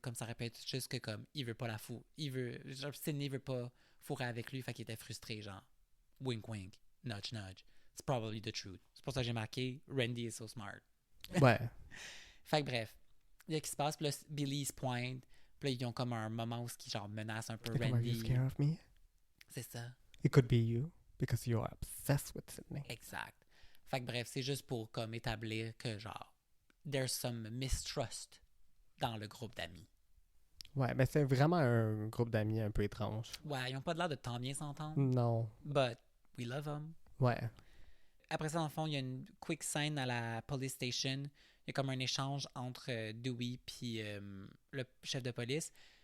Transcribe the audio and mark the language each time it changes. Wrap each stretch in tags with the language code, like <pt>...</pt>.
<fr>Comme ça répète juste que, comme, il veut pas la fou. Genre, Sydney veut pas fourrer avec lui, fait qu'il était frustré, genre, wink wink, nudge nudge.</fr> <en>it's probably the truth.</en> <fr>C'est pour ça que j'ai marqué</fr> <en>Randy is so smart.</en> <fr>Ouais. Fait que bref, il y a ce qui se passe, puis là, Billy se pointe, puis là, ils ont comme un moment où ils genre menacent un peu</fr> <en>Like, are you</en> <fr>Randy.</fr> <en>scared of me?</en> <fr>C'est ça,</fr> <en>It could be you because you're obsessed with Sydney.</en> <fr>exact. Fait que bref, c'est juste pour comme établir que genre,</fr> <en>there's some mistrust</en> <fr>dans le groupe d'amis. Ouais, mais c'est vraiment un groupe d'amis un peu étrange. Ouais, ils ont pas l'air de tant bien s'entendre, Non.</fr> <en>but we love them.</en> <fr>Ouais. Après ça, dans le fond, il y a une quick scène à la police station. Il y a comme un échange entre Dewey puis le chef de police.</fr>